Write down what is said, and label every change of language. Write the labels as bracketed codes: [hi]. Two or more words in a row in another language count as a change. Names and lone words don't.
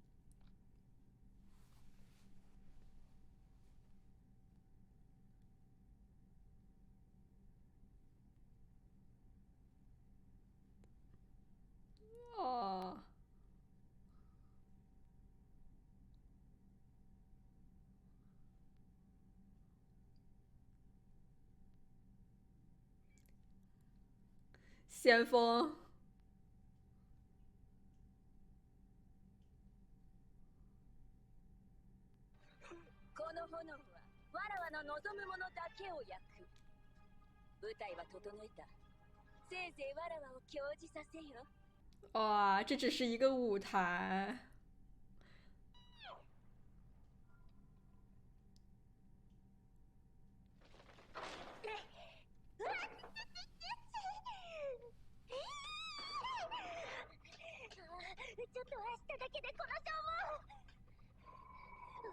[zh] 哦，先锋。 [ja] この炎はわらわの望むものだけを焼く。舞台は整えた。せいぜいわらわを教示させよ。 [zh] 哇，这只是一个舞台。 [ja] ちょっと走っただけでこの消耗。